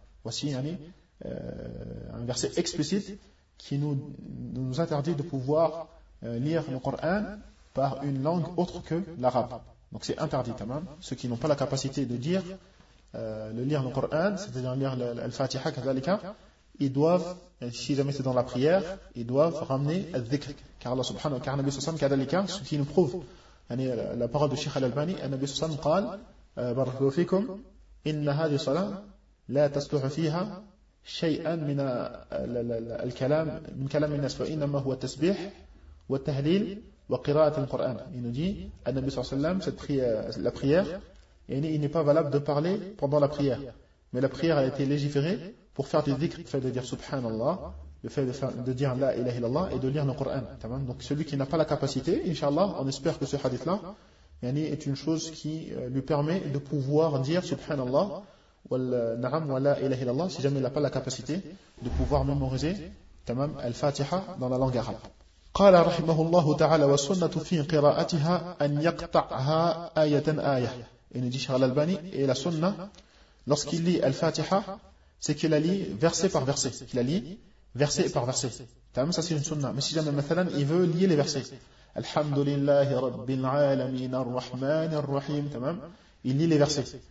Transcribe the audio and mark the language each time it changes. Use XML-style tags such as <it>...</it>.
<fr>Voici un verset explicite qui nous interdit de pouvoir lire le Coran par une langue autre que l'arabe. Donc c'est interdit, tamam. Ceux qui n'ont pas la capacité de dire, de lire le Coran, c'est-à-dire lire l'Al-Fatiha, kazalika, ils doivent, si jamais c'est dans la prière, ils doivent ramener al-dhikr. Car Allah subhanahu wa ta'ala, kazalika, ce qui nous prouve la parole de Cheikh Al-Albani, le Nabi sallam</fr> <ar>قال بارك الله فيكم ان هذه الصلاه لا تصلح فيها شيئا من الكلام من كلام الناس فانما هو التسبيح والتهليل وقراءه القران.</ar> <fr>Il nous dit le Nabi sallam, la prière, il n'est pas valable de parler pendant la prière, mais la prière a été légiférée pour faire du dhikr, le fait de dire subhanallah, le fait de dire la ilaha illallah et de lire le Coran. Donc celui qui n'a pas la capacité, inshallah, on espère que ce hadith-là est une chose qui lui permet de pouvoir dire subhanallah wal na'am wa la ilaha illallah, si jamais il n'a pas la capacité de pouvoir mémoriser tamam al-Fatiha dans la langue arabe.</fr> <ar>قال رحمه الله تعالى والسنة في قراءتها أن يقطعها آية آية.</ar> <fr>Il nous dit Cheikh Al-Albani, et la sunna lorsqu'il lit al-Fatiha, c'est qu'il la lit verset par verset, qu'il la lit verset par verset. Ça, c'est une sunnah. Mais si jamais, مثلا, il veut lier les versets. Alhamdulillah, Rabbil Alameen, Ar-Rahman, Ar-Rahim. Il lit les versets.</fr>